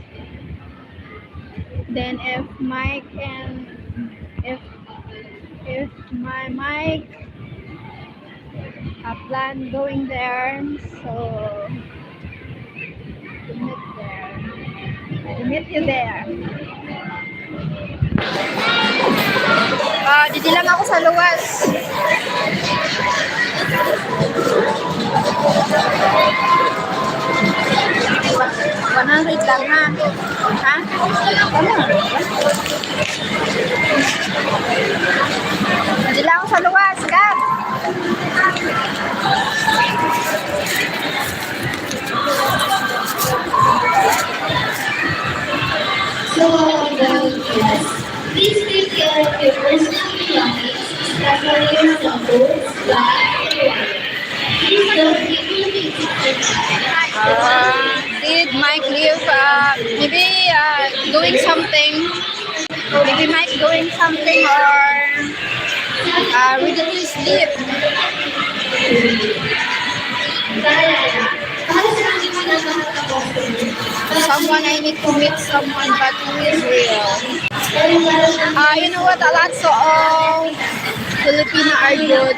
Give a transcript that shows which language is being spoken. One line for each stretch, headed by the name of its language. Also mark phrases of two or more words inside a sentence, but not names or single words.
English: Then if Mike and if my Mike plan going there, so to meet you there.
Filipino: Dito lang ako sa luwas. $100 lang ha. Ha? Ano? Dito lang ako sa luwas, Gab.
English: So, please take care of your personal belongings, especially your clothes, bags, and wallet. Please don't leave your things Did Mike leave? Maybe doing something. Maybe Mike doing something or ready to sleep.
Filipino: para sa mga nagkakapos.
English: Someone I need to meet someone, but who is real? You know what? Lots of Filipino are good.